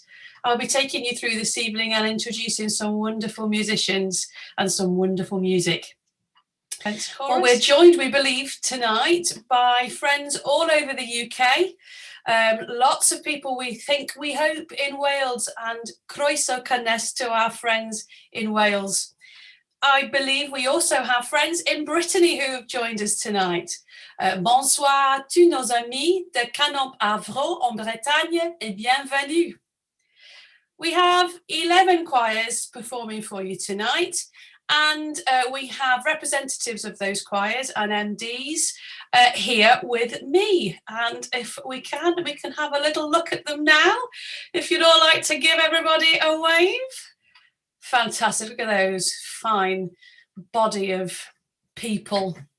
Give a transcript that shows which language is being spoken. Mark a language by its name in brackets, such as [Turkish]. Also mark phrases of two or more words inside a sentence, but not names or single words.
[English] I'll be taking you through this evening and introducing some wonderful musicians and some wonderful music. Well, we're joined, we believe, tonight by friends all over the UK. Lots of people we hope in Wales, and [Welsh] croeso cynnes [English] to our friends in Wales. I believe we also have friends in Brittany who have joined us tonight. [French] Bonsoir à tous nos amis de Canet-Avro en Bretagne et bienvenue. [English] We have 11 choirs performing for you tonight, and we have representatives of those choirs and MDs here with me. And if we can have a little look at them now. If you'd all like to give everybody a wave. Fantastic, look at those fine body of people.